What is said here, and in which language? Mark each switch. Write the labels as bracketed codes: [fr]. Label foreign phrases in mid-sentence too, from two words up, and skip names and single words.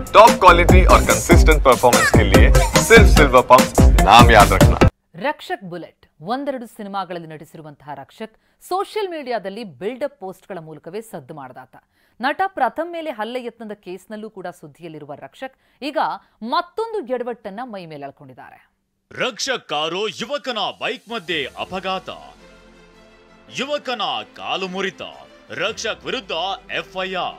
[hi] टॉप क्वालिटी और कंसिस्टेंट परफॉर्मेंस के लिए सिर्फ सिल्वर पंप नाम याद रखना। [kn] ರಕ್ಷಕ್ ಬುಲೆಟ್ ಒಂದೆರಡು ಸಿನಿಮಾಗಳಲ್ಲಿ ನಟಿಸಿರುವಂತಹ ರಕ್ಷಕ್ ಸೋಷಿಯಲ್ ಮೀಡಿಯಾದಲ್ಲಿ ಬಿಲ್ಡಪ್ ಪೋಸ್ಟ್ಗಳ ಮೂಲಕವೇ ಸದ್ದು ಮಾಡಿದಾತ. ನಟ ಪ್ರಥಮ್ ಮೇಲೆ ಹಲ್ಲೆ ಯತ್ನದ ಕೇಸ್ನಲ್ಲೂ ಕೂಡ ಸುದ್ದಿಯಲ್ಲಿರುವ ರಕ್ಷಕ್ ಈಗ ಮತ್ತೊಂದು ಎಡವಟ್ಟನ್ನ ಮೈ ಮೇಲೆ ಎಳ್ಕೊಂಡಿದ್ದಾರೆ. ರಕ್ಷಕ್ ಕಾರು ಯುವಕನ ಬೈಕ್ ಮಧ್ಯೆ ಅಪಘಾತ, ಯುವಕನ ಕಾಲು ಮುರಿತ, ರಕ್ಷಕ್ ವಿರುದ್ಧ ಎಫ್ಐಆರ್.